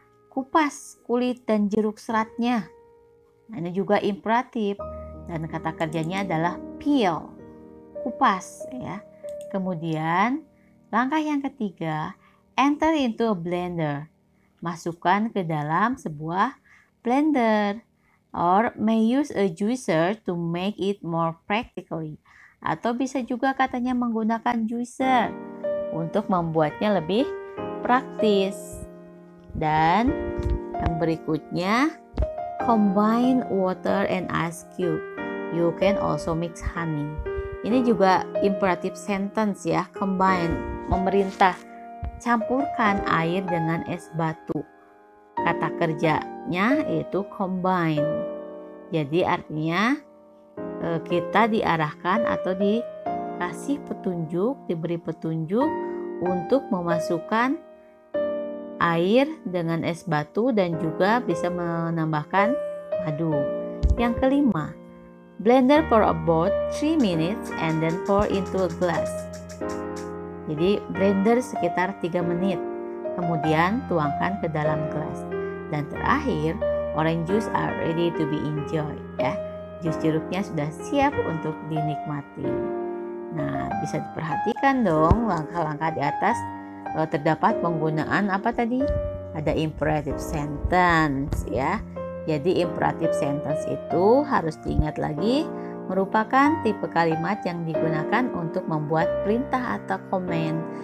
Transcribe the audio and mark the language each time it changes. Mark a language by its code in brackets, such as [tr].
[id] Kupas kulit dan jeruk seratnya. Nah, ini juga imperatif dan kata kerjanya adalah peel. Kupas ya. Kemudian langkah yang ketiga, [en] enter into a blender. [id] Masukkan ke dalam sebuah blender. [en] Or may use a juicer to make it more practically. [id] Atau bisa juga katanya menggunakan juicer untuk membuatnya lebih praktis. Dan yang berikutnya, [en] combine water and ice cube. You can also mix honey. [id] Ini juga imperative sentence ya, combine, memerintah. Campurkan air dengan es batu. Kata kerjanya yaitu combine. Jadi artinya kita diarahkan atau dikasih petunjuk, diberi petunjuk untuk memasukkan air dengan es batu dan juga bisa menambahkan madu. Yang kelima, [en] blender for about 3 minutes and then pour into a glass. [id] Jadi blender sekitar 3 menit, kemudian tuangkan ke dalam gelas. Dan terakhir, [en] orange juice are ready to be enjoyed ya. [id] Jus jeruknya sudah siap untuk dinikmati. Nah, bisa diperhatikan dong langkah-langkah di atas. Terdapat penggunaan apa tadi? Ada imperative sentence ya. Jadi imperative sentence itu harus diingat lagi, merupakan tipe kalimat yang digunakan untuk membuat perintah atau komen.